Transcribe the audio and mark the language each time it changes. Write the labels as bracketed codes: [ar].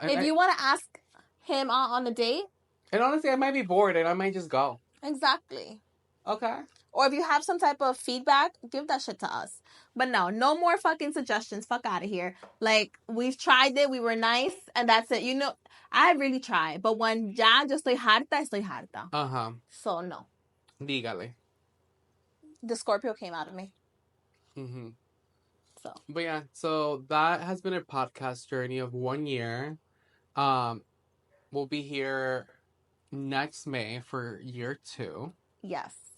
[en] If you want to ask him on a date. And honestly, I might be bored and I might just go. Exactly. Okay. Or if you have some type of feedback, give that shit to us. But no more fucking suggestions. Fuck out of here. Like, we've tried it. We were nice. And that's it. You know, I really tried. But when [es] ya yo estoy harta. Uh-huh. [en] So, no. [es] Dígale. [en] The Scorpio came out of me. Mm-hmm. So. But yeah, so that has been a podcast journey of 1 year. We'll be here next May for year 2. Yes.